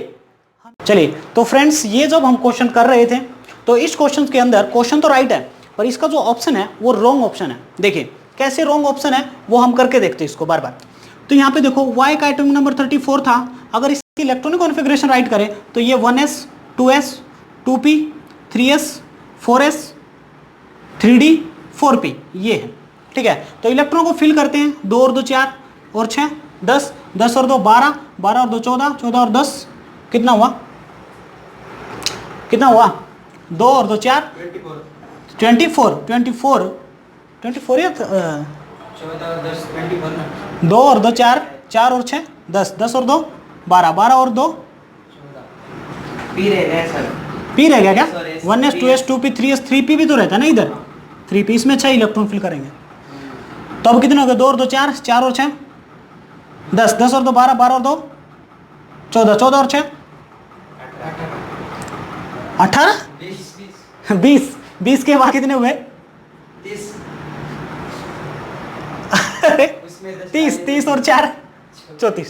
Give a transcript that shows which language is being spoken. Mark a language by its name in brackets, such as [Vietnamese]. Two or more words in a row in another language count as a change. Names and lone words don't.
[Hindi] चलिए, तो फ्रेंड्स ये जब हम क्वेश्चन कर रहे थे, तो इस क्वेश्चन के अंदर क्वेश्चन तो राइट है, पर इसका जो ऑप्शन है वो [English] wrong option [Hindi] है। देखिए कैसे [English] wrong option [Hindi] है वो हम करके देखते हैं इसको बार बार। तो यहाँ पे देखो y का [English] atomic number [Hindi] 34 था, अगर इस [English] electronic configuration write [Hindi] करें तो ये 1s 2s 2p 3s 4s 3d 4p ये है, ठीक है। तो इलेक्ट्रॉन को फिल करते हैं, 2 और 2 4 और 6 10, 10 और 2 12, 12 और 2 14, 14 और 10 कितना हुआ, कितना हुआ, 2 और 2 4 24 24 24 या 2 और 2 4, 4 और 6 10, 10 और 2 12, 12 और 2 पी रह गया क्या, 1s 2s 2p 3s 3p भी तो रहता है ना इधर, 3p इसमें 6 इलेक्ट्रॉन फिल करेंगे। तो अब कितने हो गए, 2 और 2 4, 4 और 6 10, 10 और 2 12, 12 और 2 14, 14 और 6 18 20, 20 के बाद कितने हुए 30, 30 और 4 34।